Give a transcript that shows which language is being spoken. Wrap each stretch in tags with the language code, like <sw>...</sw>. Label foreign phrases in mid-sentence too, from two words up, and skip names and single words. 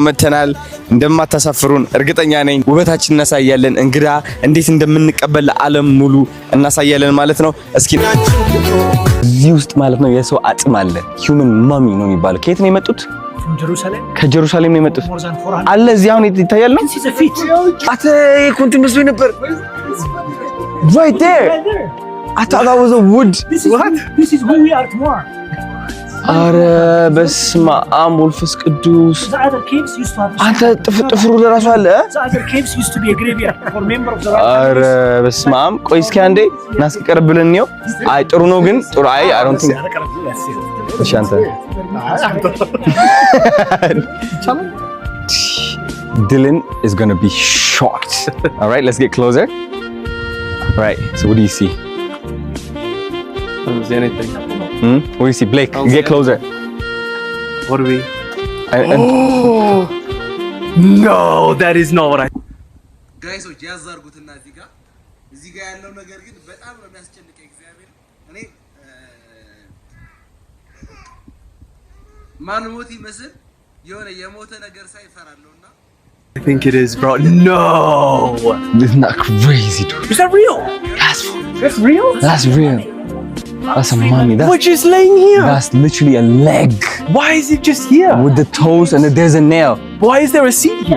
<am>መተናል። እንደማታሳፍሩን እርግጠኛ ነኝ። ውበታችን እናሳያለን። እንግዳ እንዴት እንደምንቀበል ለዓለም ሙሉ እናሳያለን ማለት ነው። እስኪ እዚህ ውስጥ ማለት ነው የሰው አጽም አለ።</am> <en>human mummy</en> <am>ነው የሚባለው። ከየት ነው የመጡት? ከጀሩሳሌም ነው የመጡት አለ። እዚህ አሁን ይታያል ነው አተ ኮንት መስሎኝ ነበር።</am> <en>right there I thought that was a wood. What? This is who we are tomorrow.</en> <am>አረ በስመ አብ ወልፈስ ቅዱስ። አንተ ጥፍሩ ለራሱ አለ። አረ በስመ አብ። ቆይ እስኪ አንዴ እናስቀርብልን ነው። አይ ጥሩ ነው ግን ጥሩ አይ</am> <en>I don't think</en> <am>እሺ አንተ</am> <en>Dylan is going to be shocked. All right, let's get closer. All right, so what do you see? I don't see anything. What do you see? Blake, get closer. What do we? Oh! No, that is not what I... Guys, so</en> <am>ያዛርጉትና እዚህ ጋር ያለው ነገር ግን በጣም ነው የሚያስጨንቀኝ። እግዚአብሔር እኔ ማን ሞት ይመስል የሆነ የሞተ ነገር ሳይፈራለውና</am> <en>I think it is, bro. No! This is not crazy, dude. Is that real? That's real? That's real. That's a mummy. We're just laying here. That's literally a leg. Why is it just here? With the toes and there's a nail. Why is there a seat here?</en>